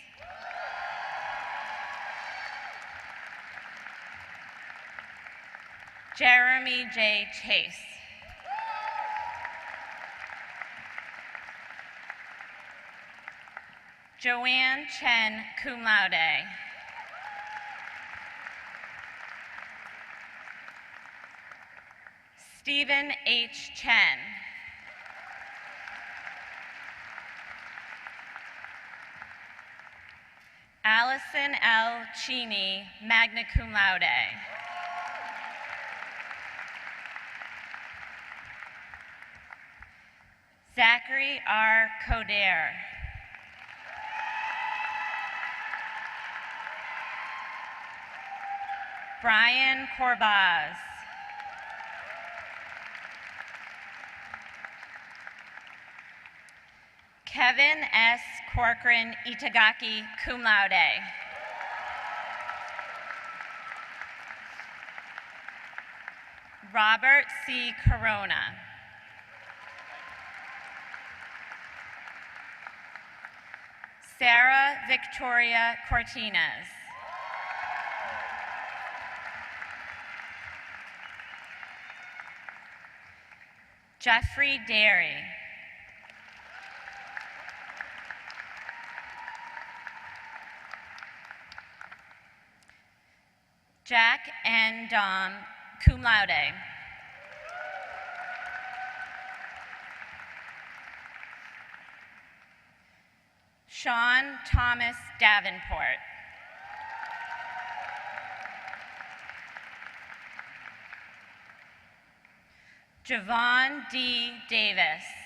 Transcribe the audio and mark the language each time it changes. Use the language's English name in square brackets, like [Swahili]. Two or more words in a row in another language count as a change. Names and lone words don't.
[English] Jeremy J. Chase. Joanne Chen, [Latin] cum laude. [English] Stephen H. Chen. Allison L. Cheney, [Latin] magna cum laude. [English] Zachary R. Coder. Brian Corbaz. Kevin S. Corcoran Itagaki, [Latin] cum laude. [English] Robert C. Corona. Sarah Victoria Cortinez. Jeffrey Derry. Jack N. Dom, [Latin] cum laude. [English] Sean Thomas Davenport. Javon D. Davis.